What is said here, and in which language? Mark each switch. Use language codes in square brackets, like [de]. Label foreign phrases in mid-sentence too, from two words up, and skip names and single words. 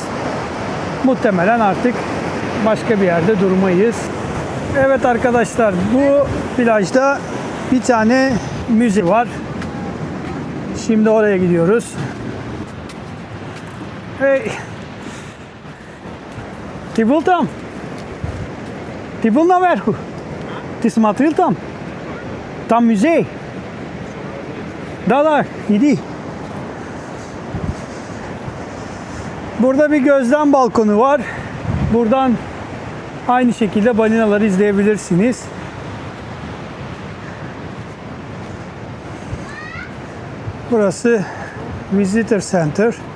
[tr] Muhtemelen artık başka bir yerde durmayız. Evet arkadaşlar, bu plajda bir tane müze var. Şimdi oraya gidiyoruz. Hey. [ru] Ти был там? Ты был наверху? Ты смотрел там? Там музей. Да, иди. [tr] Burada bir gözlem balkonu var. Buradan aynı şekilde balinaları izleyebilirsiniz. Burası [en] Visitor Center.